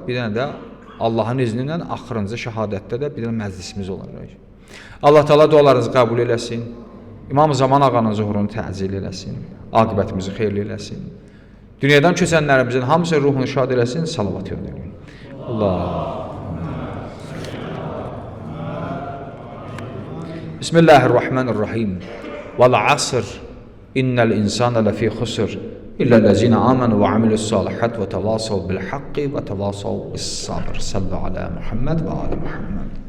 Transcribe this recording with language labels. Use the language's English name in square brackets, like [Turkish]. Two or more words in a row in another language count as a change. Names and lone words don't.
[Azerbaijani] Bir dənə də Allahın izni ilə axırıncı şəhadətdə də bir dənə məclisimiz olacaq. Allah Teala dualarınızı qəbul eləsin. İmam Zaman ağanın zuhurunu təzil eləsin. Aqibətimizi xeyirli eləsin. Dünyadan keçənlərimizin hamısı ruhunu şad eləsin. Salavat yönləyin. Allah. [Arabic] بسم الله الرحمن الرحيم. والعصر. إن الإنسان لفي خسر. إلا الذين آمنوا وعملوا الصالحات وتواصوا بالحق وتواصوا بالصبر. صلوا على محمد وآل محمد.